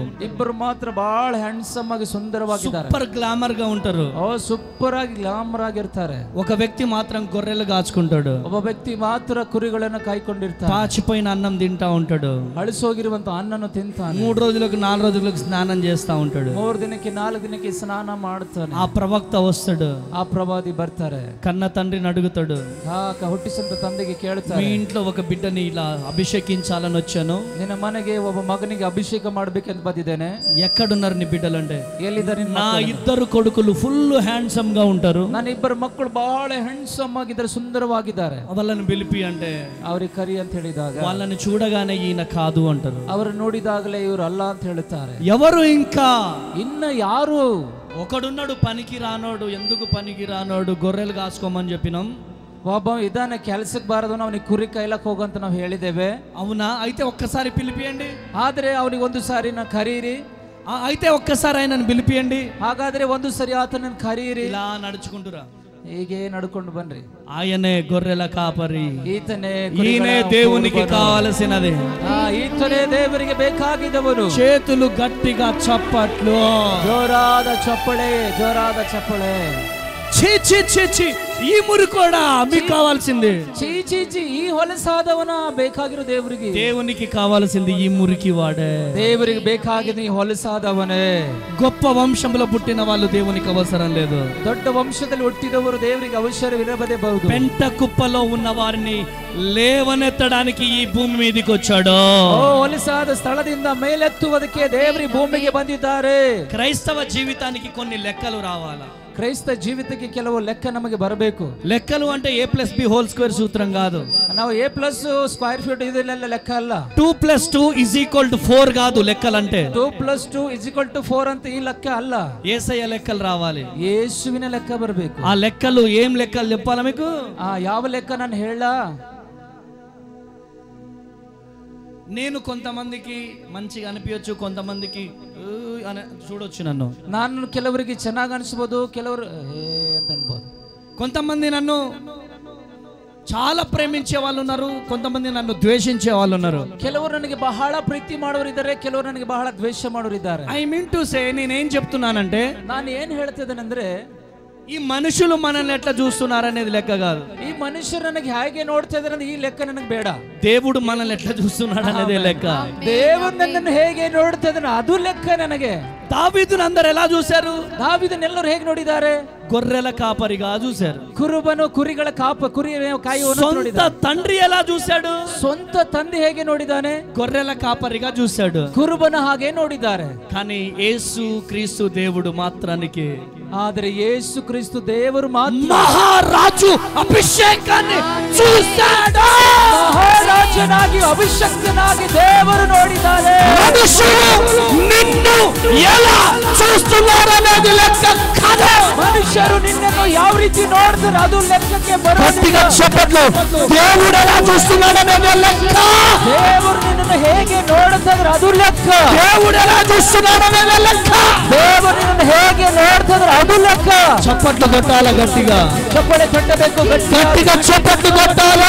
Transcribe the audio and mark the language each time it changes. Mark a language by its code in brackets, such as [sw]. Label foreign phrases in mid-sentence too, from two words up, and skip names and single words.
[kn] ಇಬ್ಬರು ಮಾತ್ರ ಬಹಳ ಹ್ಯಾಂಡ್ಸಮ್ ಆಗಿ ಸುಂದರವಾಗಿದ್ದಾರೆ, [en] super glamour [te] గా ఉంటారు. [kn] ಸೂಪರ್ ಆಗಿ ಗ್ಲಾಮರ್ ಆಗಿರ್ತಾರೆ. [te] ఒక వ్యక్తి మాత్రం గొర్రెలు కాచుకుంటాడు, [kn] ಒಬ್ಬ ವ್ಯಕ್ತಿ ಮಾತ್ರ ಕುರಿಗಳನ್ನು ಕಾಯ್ಕೊಂಡಿರ್ತಾನೆ, [te] పాచిపోయిన అన్నం తింటా ఉంటాడు, [kn] ಅಳಿಸೋಗಿರುವಂತ ಅನ್ನನ್ನು ತಿಂತಾನೆ, [te] 3 రోజులకు 4 రోజులకు స్నానం చేస్తా ఉంటాడు, [kn] 3 ದಿನಕ್ಕೆ 4 ದಿನಕ್ಕೆ ಸ್ನಾನ ಮಾಡ್ತಾನೆ. [te] ఆ ప్రవక్త వస్తాడు, [kn] ಆ ಪ್ರವಾದಿ ಬರ್ತಾರೆ, [te] కన్న తండ్రిని అడుగుతాడు, [kn] ಹುಟ್ಟಿಸಿದ ತಂದೆಗೆ ಕೇಳ್ತಾರೆ, [te] మీ ఇంట్లో ఒక బిడ్డని ఇలా అభిషేకించాలని వచ్చాను, [kn] ನಿನ್ನ ಮನೆಗೆ ಒಬ್ಬ ಮಗನಿಗೆ ಅಭಿಷೇಕ ಮಾಡ್ಬೇಕಂತ ಬಂದಿದ್ದೇನೆ, [te] ఎక్కడున్నారు నీ బిడ్డలంటే, [kn] ಎಲ್ಲಿದ್ದಾರೆ? [te] నా 2 కొడుకులు [en] full handsome [te] గా ఉంటారు, [kn] ನನ್ನ 2 ಮಕ್ಕಳು ಬಹಳ ಹ್ಯಾಂಡ್ಸಮ್ ಆಗಿದ್ದಾರೆ, ಸುಂದರವಾಗಿದ್ದಾರೆ, [te] వాళ్ళని పిలిపి అంటే [kn] ಅವ್ರಿಗೆ ಕರಿ ಅಂತ ಹೇಳಿದಾಗ [te] వాళ్ళని చూడగానే ఈయన కాదు అంటారు, [kn] ಅವರು ನೋಡಿದಾಗಲೇ ಇವರು ಅಲ್ಲ ಅಂತ ಹೇಳ್ತಾರೆ. [te] ఎవరు ఇంకా [kn] ಇನ್ನ ಯಾರು? [te] ఒకడున్నాడు పనికి రానోడు, ఎందుకు పనికి రానోడు, గొర్రెలు కాసుకోమని చెప్పినాం, [kn] ಒಬ್ಬ ಇದಾನೆ ಕೆಲ್ಸಕ್ಕೆ ಬಾರದವನು, ಅವನಿಗೆ ಕುರಿ ಕೈಲಕ್ ಹೋಗಂತ ನಾವು ಹೇಳಿದ್ದೇವೆ. [te] అవునా? అయితే ఒక్కసారి పిలిపియండి, [kn] ಆದ್ರೆ ಅವನಿಗೆ ಒಂದು ಸಾರಿ ನಾ ಕರೀರಿ. [te] అయితే ఒక్కసారి ఆయనను పిలిపియండి. [kn] ಹಾಗಾದ್ರೆ ಒಂದು ಸರಿ ಆತನನ್ನು ಕರೀರಿ. [te] ఇలా నడుచుకుంటురా, [kn] ಹೀಗೆ ನಡ್ಕೊಂಡು ಬನ್ರಿ. [te] ఆయనే గొర్రెల కాపరి, [kn] ಈತನೇ [te] ఈయనే దేవునికి కావలసినది, [kn] ಈತನೇ ದೇವರಿಗೆ ಬೇಕಾಗಿದ್ದವನು. [te] చేతులు గట్టిగా చప్పట్లు, [kn] ಜೋರಾದ ಚಪ್ಪಳೆ, ಜೋರಾದ ಚಪ್ಪಳೆ. [te] ఛీ ఛీ ఛీ ఛీ, ఈ మురి కూడా మీకు కావాల్సింది, [kn] చీ చీ చీ, ఈ ಹೊಲಸಾದವನ ಬೇಕಾಗಿರೋ ದೇವರಿಗೆ, [te] దేవునికి కావాల్సింది ఈ మురికి వాడే, [kn] ದೇವರಿಗೆ ಬೇಕಾಗಿದ್ದು ಈ ಹೊಲಸಾದವನೇ. [te] గొప్ప వంశంలో పుట్టిన వాళ్ళు దేవునికి అవసరం లేదు, [kn] ದೊಡ್ಡ ವಂಶದಲ್ಲಿ ಹುಟ್ಟಿದವರು ದೇವರಿಗೆ ಅವಶ್ಯವಿರಬಹುದು. [te] పెంట కుప్పలో ఉన్న వారిని లేవనెత్తడానికి ఈ భూమి మీదకి వచ్చాడు. [kn] ಹೊಲಸಾದ ಸ್ಥಳದಿಂದ ಮೇಲೆತ್ತುವುದಕ್ಕೆ ದೇವರಿ ಭೂಮಿಗೆ ಬಂದಿದ್ದಾರೆ. [te] క్రైస్తవ జీవితానికి కొన్ని లెక్కలు రావాలా, [kn] ಕ್ರೈಸ್ತ ಜೀವಿತಕ್ಕೆ ಕೆಲವು ಲೆಕ್ಕ ನಮಗೆ ಬರಬೇಕು. [te] లెక్కలు అంటే A+B² సూత్రం కాదు, [kn] ನಾವು A+² ಇದೆಲ್ಲ ಲೆಕ್ಕ ಅಲ್ಲ. [te] 2+2 = 4 కాదు లెక్కలంటే, [kn] 2+2 = 4 ಅಂತ ಈ ಲೆಕ್ಕ ಅಲ್ಲ. [te] యేసయ్య లెక్కలు రావాలి, [kn] ಯೇಸುವಿನ ಲೆಕ್ಕ ಬರಬೇಕು. [te] ఆ లెక్కలు ఏం లెక్కలు చెప్పాలా మీకు? [kn] ಯಾವ ಲೆಕ್ಕ ನಾನು ಹೇಳ? [te] నేను కొంతమందికి మంచిగా అనిపించచ్చు, కొంతమందికి చూడొచ్చు, [kn] ನಾನು ಕೆಲವರಿಗೆ ಚೆನ್ನಾಗಿ ಅನಿಸಬಹುದು, ಕೆಲವರು ಅಂತ ಅನ್ಬೋದು. [te] కొంతమంది నన్ను చాలా ప్రేమించే వాళ్ళు ఉన్నారు, కొంతమంది నన్ను ద్వేషించే వాళ్ళు ఉన్నారు. [kn] ಕೆಲವರು ನನಗೆ ಬಹಳ ಪ್ರೀತಿ ಮಾಡೋರು ಇದ್ದಾರೆ, ಕೆಲವರು ನನಗೆ ಬಹಳ ದ್ವೇಷ ಮಾಡೋರು ಇದ್ದಾರೆ. [en] I mean to say, [te] నేనేం చెప్తున్నానంటే, [kn] ನಾನು ಏನ್ ಹೇಳ್ತಿದ್ದೇನೆಂದ್ರೆ, [te] ఈ మనుషులు మనల్ని ఎట్లా చూస్తున్నారనేది లెక్క కాదు, [kn] ಈ ಮನುಷ್ಯರು ನನಗೆ ಹೇಗೆ ನೋಡ್ತಾ ಇದ್ದಾರೆ ಈ ಲೆಕ್ಕ ನನಗೆ ಬೇಡ. [te] దేవుడు మనల్ని ఎట్లా చూస్తున్నాడు అనేది లెక్క. [kn] ದೇವರು ನನ್ನನ್ನು ಹೇಗೆ ನೋಡ್ತಾ ಇದ್ದಾನೆ ಅದು ಲೆಕ್ಕ ನನಗೆ. [te] దావీదును అందరూ ఎలా చూశారు? [kn] దావీదుನೆಲ್ಲರೂ ಹೇಗೆ ನೋಡಿದ್ದಾರೆ? [te] గొర్రెల కాపరిగా చూశారు. [kn] ಕುರುಬನು ಕುರಿಗಳ ಕುರಿ ಕಾಯುವನು [te] సొంత తండ్రి ఎలా చూశాడు? [kn] ಸ್ವಂತ ತಂದೆ ಹೇಗೆ ನೋಡಿದಾನೆ? [te] గొర్రెల కాపరిగా చూశాడు. [kn] ಕುರುಬನ ಹಾಗೆ ನೋಡಿದ್ದಾರೆ. [te] కానీ యేసు క్రీస్తు దేవుడు మాత్రానికి, [kn] ಆದರೆ ಯೇಸು ಕ್ರಿಸ್ತು ದೇವರು ಮಾತ್ರ [te] మహారాజు అభిషేకాన్ని చూశాడు. [kn] ಮಹಾರಾಜನಾಗಿ ಅಭಿಷಕ್ತನಾಗಿ ದೇವರು ನೋಡಿದ್ದಾರೆ. [te] మనుషులు నిన్ను ఎలా చూస్తున్నారనేది లెక్క కాదు. మనుషులు నిన్నను [kn] ಯಾವ ರೀತಿ ನೋಡ್ತಾರೆ ಅದು ಲೆಕ್ಕಕ್ಕೆ ಬರೋದಿಲ್ಲ. [te] చెప్పట్లు, దేవుడు ఎలా చూస్తున్నాడనేది లెక్క. [kn] ದೇವರು ನಿನ್ನನ್ನು ಹೇಗೆ ನೋಡ್ತಾರೆ ಅದು ಲೆಕ್ಕ. [te] దేవుడు ఎలా చూస్తున్నాడనేది లెక్క. [kn] ದೇವರು ನಿನ್ನನ್ನು ಹೇಗೆ ನೋಡ್ತಾರೆ ಅದು ಲೆక్క. [te] చప్పట్లు కొట్టాలి, గట్టిగా [kn] ಚಪ್ಪಳೆ ತಟ್ಟಬೇಕು, [te] గట్టిగా చప్పట్లు కొట్టాలి.